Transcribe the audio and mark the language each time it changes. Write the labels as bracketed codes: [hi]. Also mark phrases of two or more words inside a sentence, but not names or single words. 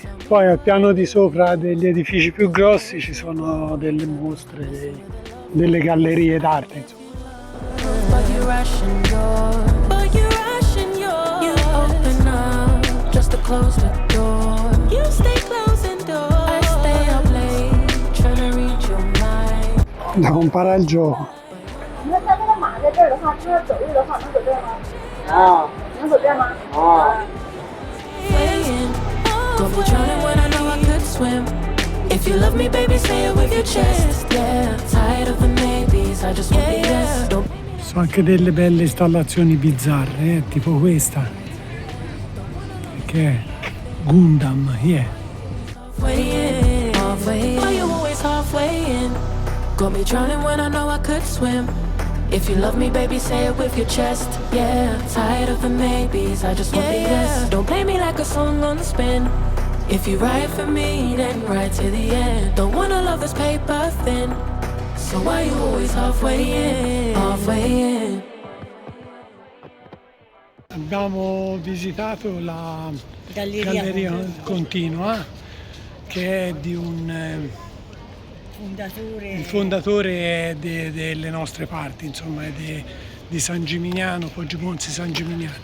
[it] Poi al piano di sopra degli edifici più grossi ci sono delle mostre, delle gallerie d'arte, insomma. Da comparare al gioco. [zh] 你们在那个马在这儿的话，车走路的话能走这儿吗？啊，能走这儿吗？啊。 [it] Sono anche delle belle installazioni bizzarre, tipo questa, che è Gundam, [en] Got me drowning when I know I could swim. If you love me, baby, say it with your chest. Yeah, tired of the maybes, I just want the yes. Don't play me like a song on spin. If you ride for me, then ride to the end. Don't wanna love this paper thin. So why you always halfway in? Halfway in. [it] Abbiamo visitato la Galleria Continua, che è di un il fondatore delle nostre parti, insomma, è di San Gimignano, Poggio Ponzi San Gimignano.